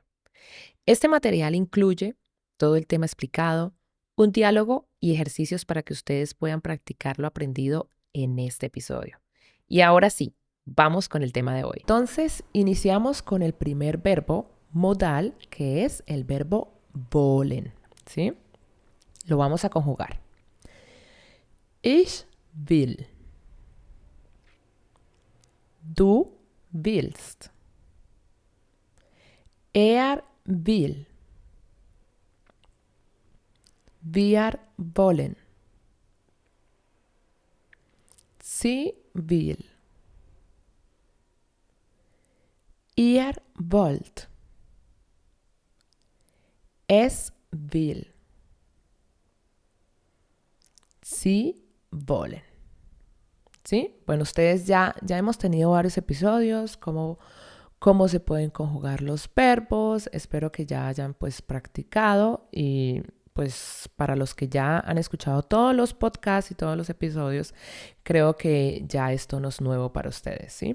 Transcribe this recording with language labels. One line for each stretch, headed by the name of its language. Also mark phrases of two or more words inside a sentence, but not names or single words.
Spanish: Este material incluye todo el tema explicado, un diálogo y ejercicios para que ustedes puedan practicar lo aprendido en este episodio. Y ahora sí, vamos con el tema de hoy. Entonces, iniciamos con el primer verbo modal, que es el verbo wollen, ¿sí? Lo vamos a conjugar.
German: Ich will. Du willst. Er will. Wir wollen. Sie will. Ihr wollt. Es will. Sie wollen.
Spanish: ¿Sí? Bueno, ustedes ya hemos tenido varios episodios, cómo se pueden conjugar los verbos. Espero que ya hayan pues practicado y pues para los que ya han escuchado todos los podcasts y todos los episodios, creo que ya esto no es nuevo para ustedes, ¿sí?